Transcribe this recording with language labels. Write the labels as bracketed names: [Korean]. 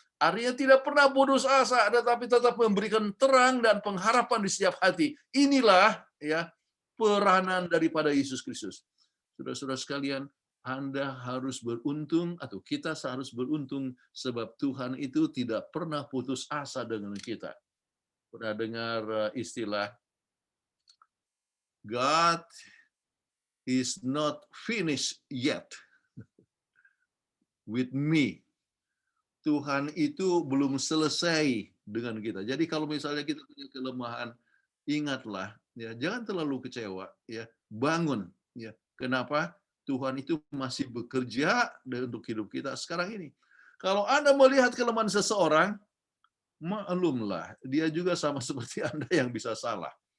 [Indonesian] Artinya tidak pernah putus asa, tetapi tetap memberikan terang dan pengharapan di setiap hati. Inilah, ya, peranan daripada Yesus Kristus. Saudara-saudara sekalian, Anda harus beruntung, atau kita harus beruntung, sebab Tuhan itu tidak pernah putus asa dengan kita. Pernah dengar istilah, [English] God is not finished yet with me. [Indonesian] Tuhan itu belum selesai dengan kita. Jadi kalau misalnya kita punya kelemahan, ingatlah, ya, jangan terlalu kecewa, ya, bangun, ya. Kenapa? Tuhan itu masih bekerja untuk hidup kita sekarang ini. Kalau Anda melihat kelemahan seseorang, maklumlah, dia juga sama seperti Anda yang bisa salah.